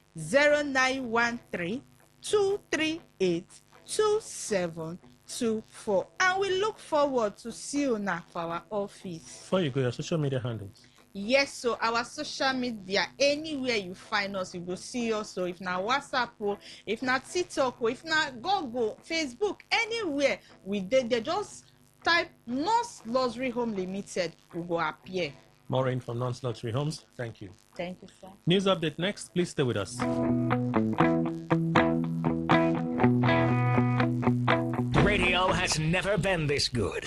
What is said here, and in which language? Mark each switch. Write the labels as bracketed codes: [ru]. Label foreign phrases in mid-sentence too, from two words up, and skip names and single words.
[en] 0913 238 2724. And we look forward to see you now for our office. Before you go, your social media handles. Yes, so our social media, anywhere you find us, you go see us. So if na WhatsApp, if na TikTok, if na Google, Facebook, anywhere we did, they just type Nonce Luxury Home Limited, will go appear. Maureen from Nonce Luxury Homes, thank you. Thank you, sir. News update next. Please stay with us. Radio has never been this good.